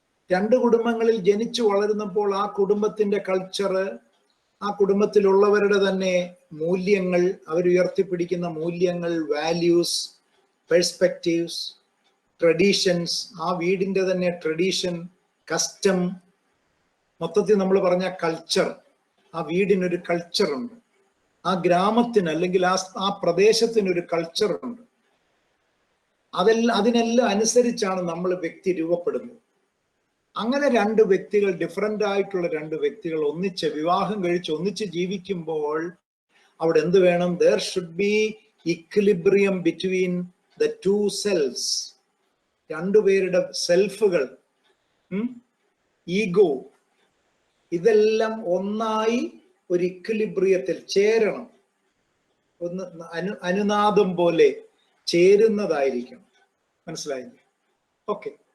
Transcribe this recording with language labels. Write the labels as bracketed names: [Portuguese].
[Malayalam] രണ്ട് കുടുംബങ്ങളിൽ ജനിച്ചു വളരുന്നപ്പോൾ ആ കുടുംബത്തിന്റെ കൾച്ചറ്, ആ കുടുംബത്തിലുള്ളവരുടെ തന്നെ മൂല്യങ്ങൾ, അവരുയർത്തിപ്പിടിക്കുന്ന മൂല്യങ്ങൾ, വാല്യൂസ്, പെർസ്പെക്റ്റീവ്സ്, ട്രഡീഷൻസ്, ആ വീടിന്റെ തന്നെ ട്രഡീഷൻ, കസ്റ്റം, മൊത്തത്തിൽ നമ്മൾ പറഞ്ഞ കൾച്ചർ, ആ വീടിനൊരു കൾച്ചറുണ്ട്, ആ ഗ്രാമത്തിന് അല്ലെങ്കിൽ ആ പ്രദേശത്തിനൊരു കൾച്ചറുണ്ട്. അതിനെല്ലാം അനുസരിച്ചാണ് നമ്മൾ വ്യക്തി രൂപപ്പെടുന്നത്. അങ്ങനെ രണ്ട് വ്യക്തികൾ, ഡിഫറൻ്റ് ആയിട്ടുള്ള രണ്ട് വ്യക്തികൾ വിവാഹം കഴിച്ച് ഒന്നിച്ച് ജീവിക്കുമ്പോൾ അവിടെ എന്ത് വേണം? [English] there should be equilibrium between the two selves. [Malayalam] രണ്ടുപേരുടെ സെൽഫുകൾ, ഈഗോ, ഇതെല്ലാം ഒന്നായി ഒരു ഇക്വിലിബ്രിയത്തിൽ ചേരണം. ഒന്ന് അനുനാദം പോലെ ചേരുന്നതായിരിക്കണം. മനസ്സിലായില്ലേ? ഓക്കെ.